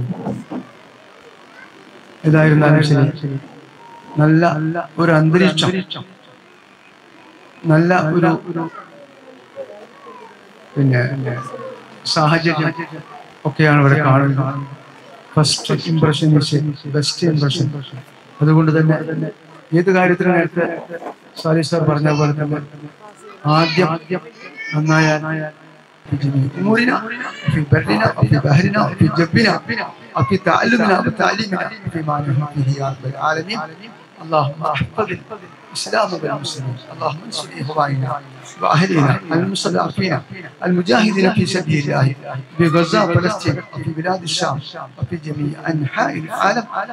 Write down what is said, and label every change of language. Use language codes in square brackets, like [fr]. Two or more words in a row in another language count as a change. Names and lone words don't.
[ml] ഏതായിരുന്നാലും ശരി, നല്ല ഒരു അന്തരീക്ഷം, നല്ല ഒരു പിന്നെ സാഹചര്യം ഒക്കെയാണ് ഇവിടെ കാണുന്നത്. [en] first impression best impression. [ml] അതുകൊണ്ട് തന്നെ ഏത് കാര്യത്തിനും നേരത്തെ സാലിഹ് സാർ പറഞ്ഞ പോലെ തന്നെ ആദ്യം നന്നായാൽ [ar] أمورنا في برنا وفي بحرنا وفي جبنا وفي تعلمنا وتعليمنا فيما نحن فيه يا رب العالمين. اللهم احفظ الإسلام والمسلمين، اللهم انصر إخواننا وأهلنا المستضعفين المجاهدين في سبيل الله في غزة وفلسطين وفي بلاد الشام وفي جميع أنحاء العالم.